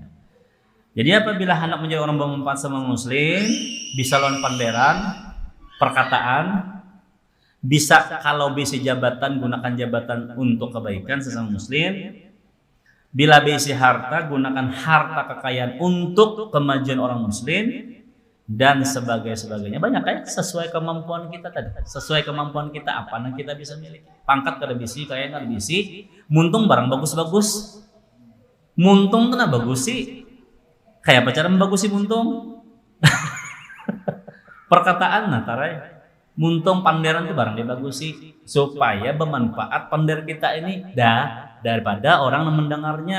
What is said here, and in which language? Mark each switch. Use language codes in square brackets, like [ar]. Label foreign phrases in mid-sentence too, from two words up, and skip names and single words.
[id] Jadi apabila hendak menjadi orang bermanfaat sama muslim, bisa lawan panderan, perkataan, bisa kalau bisa jabatan, gunakan jabatan untuk kebaikan sesama muslim. Bila bisa harta, gunakan harta kekayaan untuk kemajuan orang muslim dan sebagainya. Banyak kan sesuai kemampuan kita tadi. Sesuai kemampuan kita apa yang kita bisa miliki. [bjn] Pangkat kada bisi, kayaan kada bisi, muntung barang bagus-bagus. Muntung tuh bagus sih. Kayak apa cara membagusi muntung? Perkataan nah tarai. Muntung panderan tuh barang dibagusi supaya bermanfaat pander kita ini daripada orang yang mendengarnya.